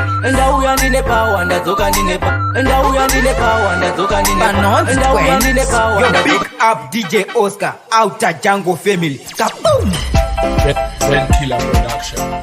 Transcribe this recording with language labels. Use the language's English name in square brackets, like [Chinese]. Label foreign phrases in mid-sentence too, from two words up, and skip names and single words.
[Shona] Ndauya ndine power, ndadzoka ndine pa-, ndauya ndine power, ndadzoka ndine pa-, Panonzi ndauya Twins. ndine power, Yo, ndadzoka [English] big up [Shona] D J Oscar, Outer Jungle Family. Kaboom! [English] Red, Red Killer Production.